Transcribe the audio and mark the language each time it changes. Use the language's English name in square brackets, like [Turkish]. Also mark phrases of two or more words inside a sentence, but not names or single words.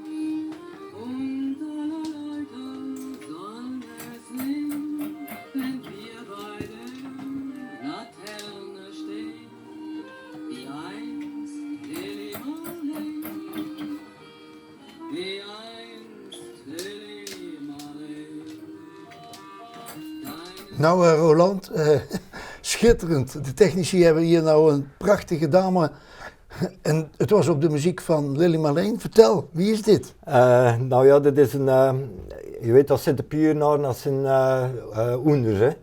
[German] Und aller Leute sollen es sehen, wenn wir bei der Laterne stehen, wie einst Lili Marleen, wie einst Lili Marleen. [Dutch] Nou Roland, schitterend. De technici hebben hier nou een prachtige dame. En het was op de muziek van Lili Marleen. Vertel, wie is dit? Nou ja, dit is een, je weet dat Sint-Piernaar, dat zijn oenders, hè.